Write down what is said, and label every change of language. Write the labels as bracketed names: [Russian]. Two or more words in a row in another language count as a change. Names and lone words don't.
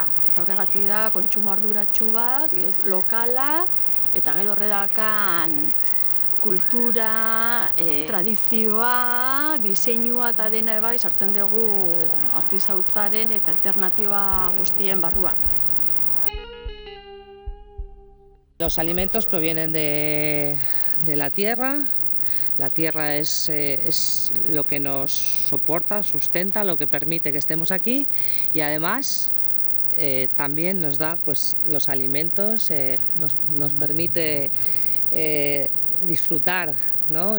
[Basque] Eta horregatik da, kontsumo arduratsu bat, lokala, eta gero horredakan kultura, tradizioa, diseinua eta dena bai sartzen dugu artisautzaren eta alternatiba guztien barruan. [Spanish] Los alimentos provienen de la tierra. La tierra es lo que nos soporta, sustenta, lo que permite que estemos aquí y además también nos da pues, los alimentos, nos permite disfrutar, ¿no?